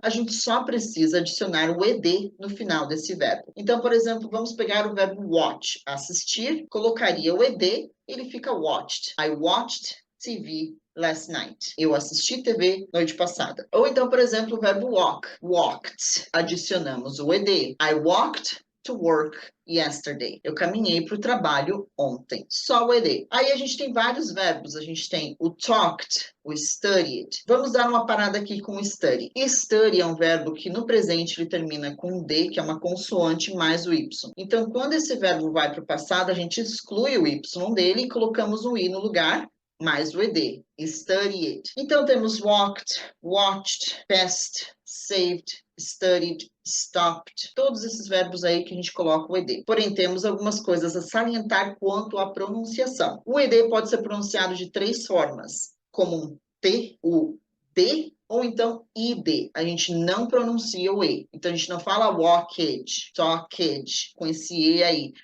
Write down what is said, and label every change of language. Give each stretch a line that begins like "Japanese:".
Portuguese: A gente só precisa adicionar o ed no final desse verbo. Então, por exemplo, vamos pegar o verbo watch, assistir, colocaria o ed, ele fica watched.
English: I watched TV last night.
Portuguese: Eu assisti TV noite passada. Ou então, por exemplo, o verbo walk, walked. Adicionamos o ed.
English: I walked to work yesterday.
Portuguese: Eu caminhei para o trabalho ontem. Só o ed. Aí a gente tem vários verbos. A gente tem o talked, o studied. Vamos dar uma parada aqui com o study. Study é um verbo que no presente ele termina com D, que é uma consoante, mais o Y. Então, quando esse verbo vai para o passado, a gente exclui o Y dele e colocamos um I no lugar, mais o ed, studied. Então temos walked, watched, passed, saved, studied, stopped. Todos esses verbos aí que a gente coloca o ed. Porém, temos algumas coisas a salientar quanto à pronunciação. O ed pode ser pronunciado de três formas, como um T, o D, ou então id. A gente não pronuncia o E. Então, a gente não fala walked, talked, com esse E aí.